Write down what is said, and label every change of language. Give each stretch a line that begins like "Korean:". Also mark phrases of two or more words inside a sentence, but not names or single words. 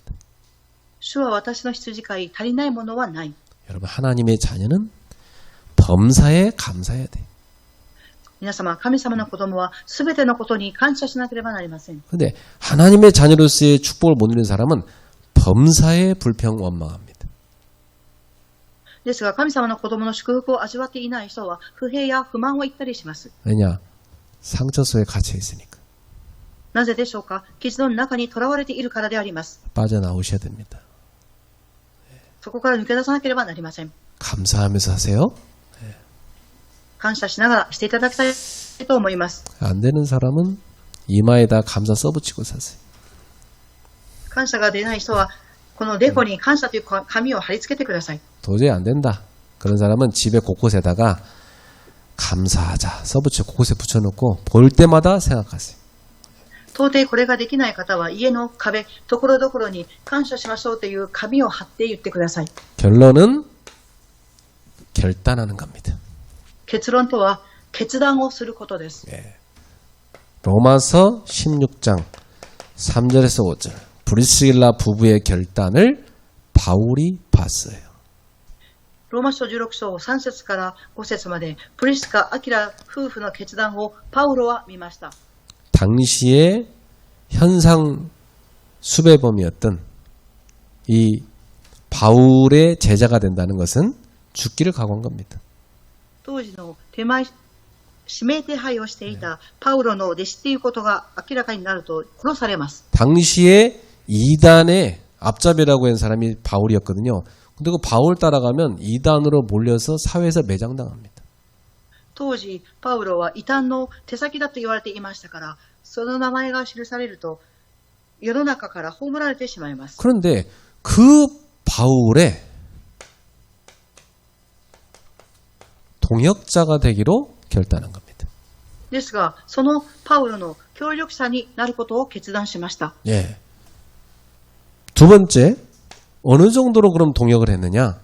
Japanese: 主は私の羊飼い、足りないものはない。
Korean: 여러분 하나님의 자녀는 범사에 감사해야 돼.
Japanese: 皆様、神様の子供はすべてのことに感謝しなければなりません。
Korean: 근데 하나님의 자녀로서의 축복을 못 누리는 사람은 범사에 불평원망합니다.
Japanese: ですが、神様の子供の祝福を味わっていない人は不平や不満を言ったりします。
Korean: 왜냐? 상처 속에 갇혀 있으니까.
Japanese: なぜでしょうか？傷の中に囚われているからであります。
Korean: 빠져나오셔야 됩니다.
Japanese: そこから抜け出さなければなりません。
Korean: 감사하면서 하세요.
Japanese: 感謝しながらしていただきたいと思います。
Korean: 안 되는 사람은 이마에다 감사 써붙이고 사세요.
Japanese: 感謝が出ない人はこのデコに感謝という紙を貼り付けてください。
Korean: 도저히 안 된다. 그런 사람은 집에 곳곳에다가 감사하자 써붙여 곳곳에 붙여놓고 볼 때마다 생각하세요.
Japanese: 到底これができない方は家の壁、ところどころに感謝しましょうという紙を貼って言ってください。
Korean: 결론은 결단하는 겁니다.
Japanese: 結論とは決断をすることです。
Korean: 로마서 16장 3절에서 5절 브리스길라 부부의 결단을 바울이 봤어요.
Japanese: ローマ書16章3節から5節までプリスカ・アキラ夫婦の決断をパウロは見ました。
Korean: 당시에 현상 수배범이었던 이 바울의 제자가 된다는 것은 죽기를 각오한 겁니다.
Japanese: 当時の指名手配をしていたパウロの弟子ということが明らかになると殺されます。
Korean: 당시에 이단의 앞잡이라고 한 사람이 바울이었거든요. 근데 그 바울 따라가면 이단으로 몰려서 사회에서 매장당합니다.
Japanese: 当時、パウロは異端の手先だと言われていましたから、その名前が記されると、世の中から葬られてしまいます。
Korean: 그런데 그 바울의 동역자가 되기로 결단한 겁니다.
Japanese: ですが、そのパウロの協力者になることを決断しました。
Korean: 예. 두 번째, 어느 정도로 그럼 동역을 했느냐?